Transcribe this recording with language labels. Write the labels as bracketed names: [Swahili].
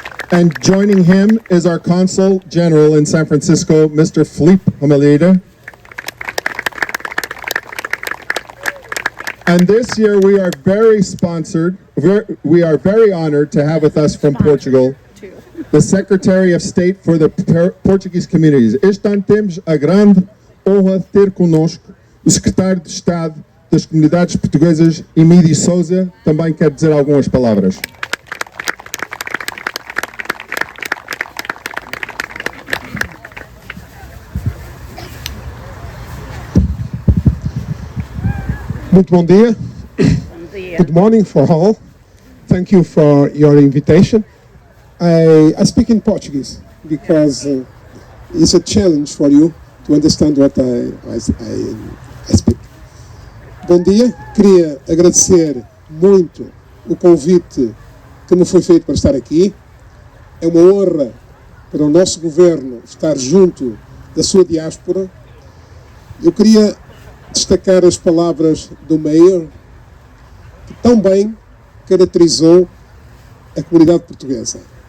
[English] And joining him is our Consul General in San Francisco, Mr. Felipe Hamaleda. And this year we are very we are very honored to have with us from Portugal, the Secretary of State for the Portuguese Communities. [Portuguese] Temos a grande honra de ter conosco o Secretário de Estado das Comunidades Portuguesas, Emílio Souza, também quer dizer algumas palavras. Muito bom dia. [English] Good morning for all. Thank you for your invitation. I speak in Portuguese because it's a challenge for you to understand what I speak. [Portuguese] Bom dia. Queria agradecer muito o convite que me foi feito para estar aqui. É uma honra para o nosso governo estar junto da sua diáspora. Eu queria destacar as palavras do Mayor, que tão bem caracterizou a comunidade portuguesa.